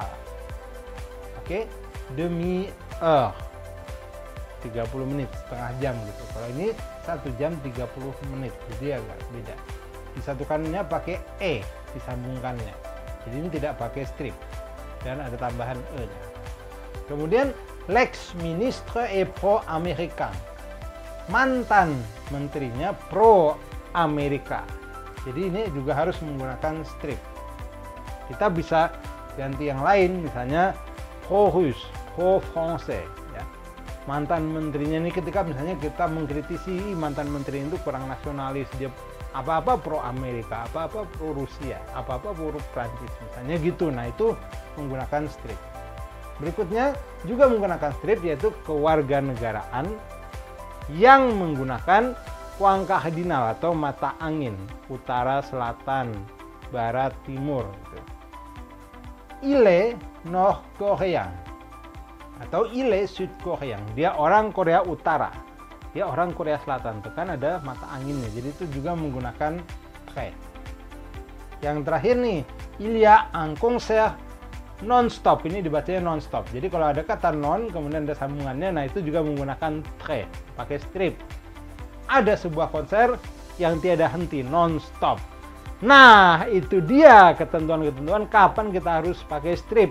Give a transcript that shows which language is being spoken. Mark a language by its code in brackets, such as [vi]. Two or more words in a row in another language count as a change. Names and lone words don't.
[id] Oke, demi 30 menit, setengah jam gitu. Kalau ini 1 jam 30 menit, jadi agak beda. Disatukannya pakai e, disambungkannya. Jadi ini tidak pakai strip dan ada tambahan e-nya. Kemudian [fr] l'ex-ministre est pro-américain. [id] Mantan menterinya pro-Amerika. Jadi ini juga harus menggunakan strip. Kita bisa ganti yang lain, misalnya [fr] pro-russe, pro-français. [id] Mantan menterinya ini ketika misalnya kita mengkritisi mantan menteri itu kurang nasionalis, dia apa-apa pro Amerika, apa-apa pro Rusia, apa-apa pro Prancis misalnya gitu. Nah, itu menggunakan strip. Berikutnya juga menggunakan strip, yaitu kewarganegaraan yang menggunakan kuang kardinal atau mata angin, utara, selatan, barat, timur gitu. [fr] Il est nord-coréen atau il est sud-coréen, [id] dia orang Korea Utara, dia orang Korea Selatan, itu kan ada mata anginnya, jadi itu juga menggunakan très. Yang terakhir nih, [fr] il y a un concert non-stop, [id] ini dibacanya non-stop, jadi kalau ada kata non kemudian ada sambungannya, nah itu juga menggunakan très, pakai strip. Ada sebuah konser yang tiada henti, non-stop. Nah, itu dia ketentuan-ketentuan kapan kita harus pakai strip.